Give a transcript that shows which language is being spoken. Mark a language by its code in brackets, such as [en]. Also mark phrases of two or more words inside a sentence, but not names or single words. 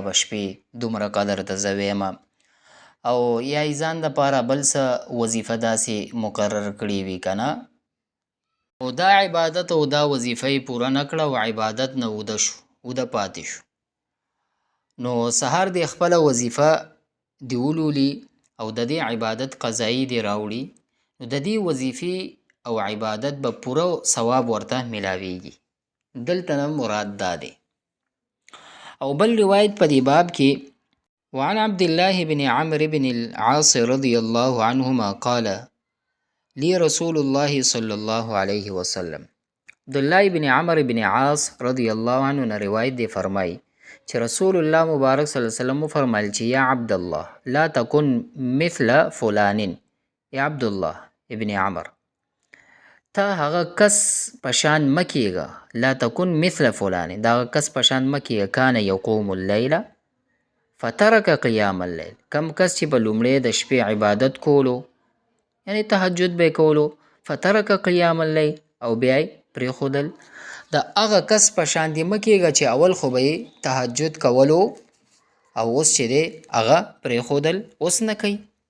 [ps] به شپې دومره قدر ته زه ویمه، او یا یې ځان دپاره بل څه وظیفه داسې مقرر کړي وي که نه، او دا عبادت او دا وظیفه یې پوره نه کړه او عبادت نه وده پاتې شو، نو سهار دې خپله وظیفه دی ولولي او د دې عبادت قضایي دی راوړي، نو د دې وظیفې او عبادت به پوره ثواب ورته میلاویږي. دلته نه مراد دا دی. او بل روایت په دې باب کې [ar] وعن عبد الله بن عمرو بن العاص رضی الله عنهما قال لي رسول الله صلی الله علیه وسلم. [ps] عبدالله بن عمرو بن عاص [ar] رضی الله عنه [ps] نه روایت دی فرمای چې رسول الله مبارک [ar] صلی الله علیه وسلم [ps] فرمایل چې [ar] یا عبد الله لا تكن مثل فلان، [ps] یا عبد الله ابن عمر ته هغه کس پشان مکیږه، [ar] لا تكن مثل [ps] فلان دا هغه کس پشان مکیږه [ar] کان یقوم اللیل فترک قیام اللیل، [ps] کم کس چې په لومړی د شپې عبادت کولو یعنی تهجد به کولو، [ar] فترک قیام اللیل [ps] او بیا یې پرېښودل، د هغه کس په شان دې مه کېږه چې اول خو به یې تهجد کولو او اوس چې دی هغه پرېښودل اوس نه کوي.